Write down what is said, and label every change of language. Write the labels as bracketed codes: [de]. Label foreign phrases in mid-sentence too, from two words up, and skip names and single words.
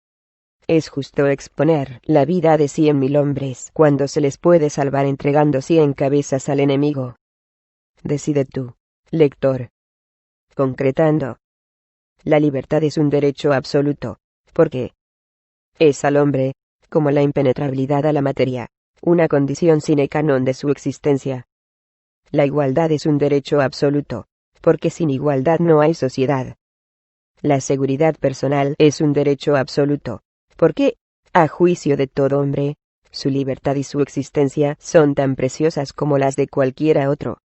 [es] Es justo exponer la vida de 100.000 hombres cuando se les puede salvar entregando 100 cabezas al enemigo. Decide tú, lector. Concretando, la libertad es un derecho absoluto, porque es al hombre, como la impenetrabilidad a la materia, una condición [la] sine qua non [es] de su existencia. La igualdad es un derecho absoluto, porque sin igualdad no hay sociedad. La seguridad personal es un derecho absoluto, porque, a juicio de todo hombre, su libertad y su existencia son tan preciosas como las de cualquiera otro.